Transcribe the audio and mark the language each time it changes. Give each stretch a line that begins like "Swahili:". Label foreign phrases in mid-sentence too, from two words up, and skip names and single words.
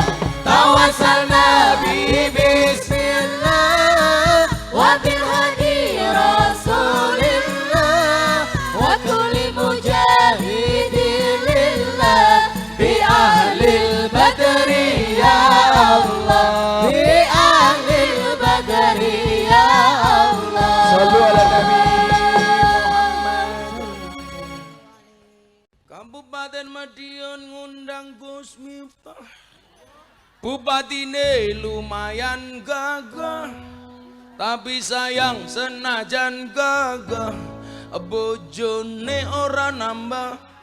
Arabic: توسلنا ببسم الله وبالهادي رسول الله وكل مجاهد لله بأهل البدر يا الله. بأهل البدر يا الله. صلوا على النبي محمد.
Javanese: Kabupaten Madiun ngundang Gus Miftah. Bupatine lumayan gagah, tapi sayang senajan gagah, bojone ora nambah.